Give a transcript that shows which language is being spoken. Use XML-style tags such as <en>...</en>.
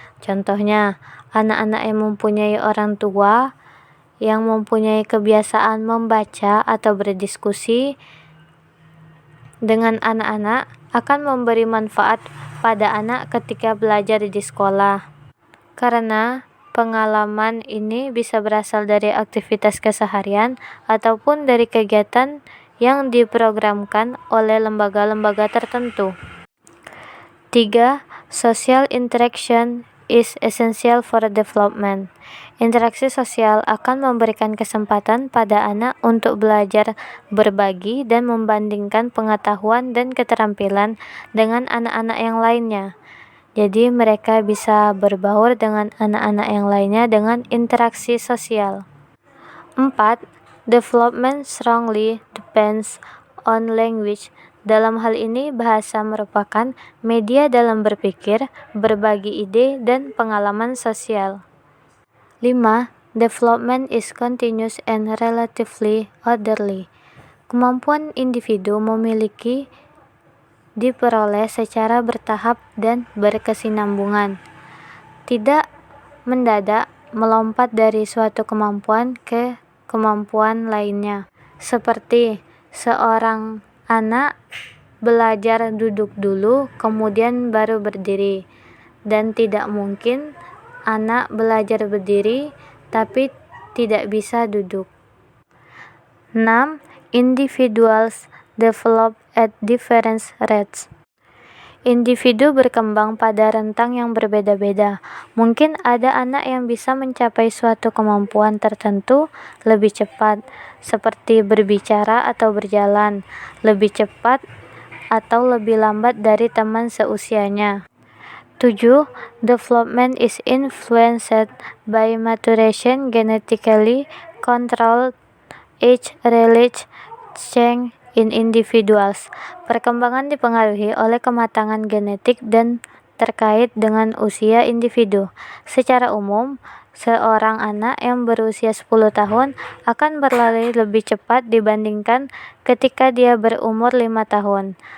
<id>Contohnya, anak-anak yang mempunyai orang tua yang mempunyai kebiasaan membaca atau berdiskusi dengan anak-anak akan memberi manfaat pada anak ketika belajar di sekolah. Karena pengalaman ini bisa berasal dari aktivitas keseharian ataupun dari kegiatan yang diprogramkan oleh lembaga-lembaga tertentu. 3.</id> <en>Social interaction is essential for development.</en> <id>Interaksi sosial akan memberikan kesempatan pada anak untuk belajar berbagi dan membandingkan pengetahuan dan keterampilan dengan anak-anak yang lainnya. Jadi mereka bisa berbaur dengan anak-anak yang lainnya dengan interaksi sosial. 4.</id> <en>Development strongly depends on language.</en> <id>Dalam hal ini, bahasa merupakan media dalam berpikir, berbagi ide, dan pengalaman sosial. 5.</id> <en>Development is continuous and relatively orderly.</en> <id>Kemampuan individu memiliki diperoleh secara bertahap dan berkesinambungan, tidak mendadak melompat dari suatu kemampuan ke kemampuan lainnya. Seperti seorang anak belajar duduk dulu, kemudian baru berdiri, dan tidak mungkin anak belajar berdiri tapi tidak bisa duduk. 6.</id> <en>Individuals develop at different rates.</en> <id>Individu berkembang pada rentang yang berbeda-beda. Mungkin ada anak yang bisa mencapai suatu kemampuan tertentu lebih cepat, seperti berbicara atau berjalan, lebih cepat atau lebih lambat dari teman seusianya. 7.</id> <en>Development is influenced by maturation genetically controlled age-related change in individuals.</en> <id>Perkembangan dipengaruhi oleh kematangan genetik dan terkait dengan usia individu. Secara umum, seorang anak yang berusia 10 tahun akan berlari lebih cepat dibandingkan ketika dia berumur 5 tahun.</id>